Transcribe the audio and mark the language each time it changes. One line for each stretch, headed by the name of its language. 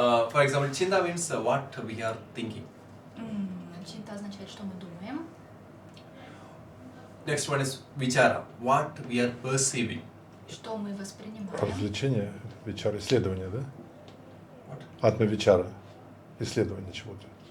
English: For example, chinta means what we are thinking.
Russian: Чинта означает, что мы думаем.
English: Next one is vichara, what we are perceiving.
Russian: Что мы воспринимаем. Развлечение, вечар, исследование, да?
English: What?
Russian: Атма-вечара, исследование чего-то.